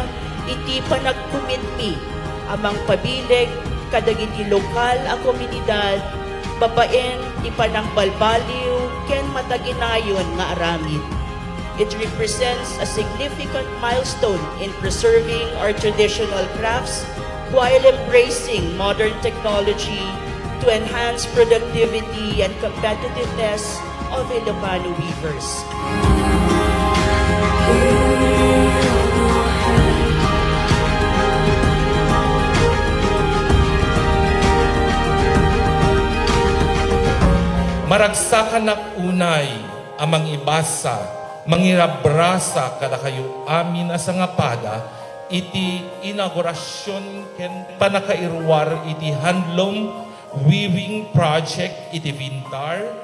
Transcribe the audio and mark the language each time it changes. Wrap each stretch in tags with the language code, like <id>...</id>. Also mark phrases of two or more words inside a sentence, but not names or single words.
<ilo>iti panagkomitmi amang pabilig kadagiti lokal a komunidad babaen ti panangbalbaliw ken mataginayon nga aramid.</ilo> <en>It represents a significant milestone in preserving our traditional crafts while embracing modern technology to enhance productivity and competitiveness of Ilocano weavers.</en> <ilo>Maragsakan na unay amang ibasa, mangirabrasa kada kayo amin asa nga pada iti inaugurasyon ken panakairwar iti Handloom Weaving Project iti Bintar.</ilo>